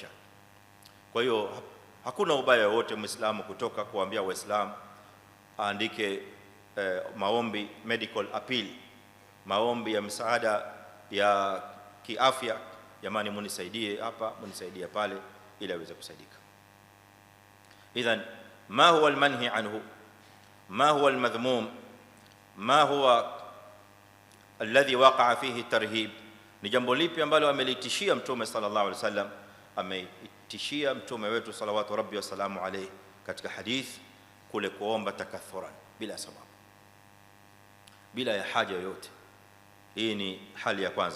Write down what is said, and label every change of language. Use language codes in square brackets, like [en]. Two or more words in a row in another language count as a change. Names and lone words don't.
[sw] Kwa hiyo hakuna ubaya wote Muislamu kutoka kuambia Waislamu aandike maombi, [en] medical appeal, [sw] maombi ya msaada ya kiafya, jamani munisaidie hapa, munisaidie pale, ili aweze kusaidika. [ar] إذن ما هو المنهي عنه، ما هو المذموم، ما هو الذي وقع فيه الترهيب? [sw] Ni jambo lipi ambalo amelitishia Mtume [ar] صلى الله عليه وسلم? [sw] Ametishia mtume wetu [ar] صلوات ربي وسلامه عليه [sw] katika hadith kule kuomba takathuran, bila sababu, bila ya haja yoyote. Hii ni hali ya kwanza.